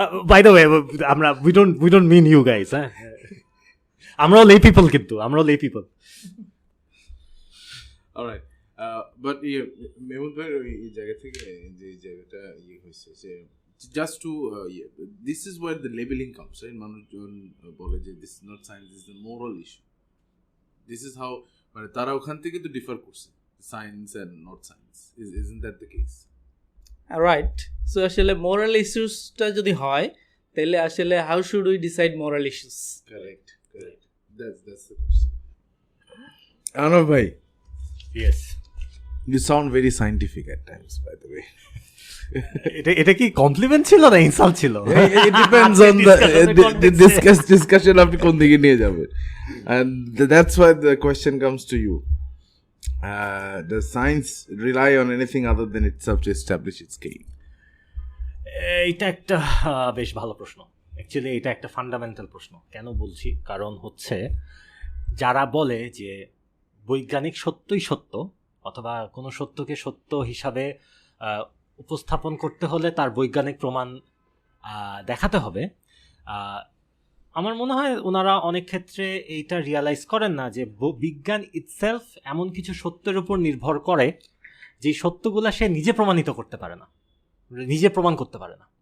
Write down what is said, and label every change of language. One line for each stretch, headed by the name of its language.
English: By the way, আমরা we don't mean you guys, হ্যাঁ, আমরাও লে পিপল, কিন্তু আমরাও lay people. Alright, but Mahmud ভাই এই জায়গা থেকে যে জায়গাটা হয়েছে যে just to this is where the labeling comes, right? মানুষজন বলে যে this is not science, this is a moral issue. This is how মানে তারা ওখান থেকে তো ডিফার করছে, science and not science. Isn't that the case? Right.
Bangla: So আসলে মোরাল ইস্যুসটা যদি হয় তাহলে আসলে how should we decide moral issues?
English: Correct. That's the question. Arnav bhai, yes, you sound very scientific at times, by the way.
Bangla: এটা কি complement ছিল না insult ছিল?
English: It depends on the discussion আপনি কোন দিকে নিয়ে যাবেন, and that's why the question comes to you. Does science rely on anything other than itself to establish its claim?
Bangla: এটা একটা বেশ ভালো প্রশ্ন। অ্যাকচুয়ালি এটা একটা ফান্ডামেন্টাল প্রশ্ন। কেন বলছি? কারণ হচ্ছে যারা বলে যে বৈজ্ঞানিক সত্যই সত্য, অথবা কোনো সত্যকে সত্য হিসাবে উপস্থাপন করতে হলে তার বৈজ্ঞানিক প্রমাণ দেখাতে হবে, আমার মনে হয় ওনারা অনেক ক্ষেত্রে এইটা রিয়ালাইজ করেন না যে বিজ্ঞান ইটসেলফ এমন কিছু সত্যের উপর নির্ভর করে যে সত্যগুলা সে নিজে প্রমাণিত করতে পারে না, নিজে প্রমাণ করতে পারে না।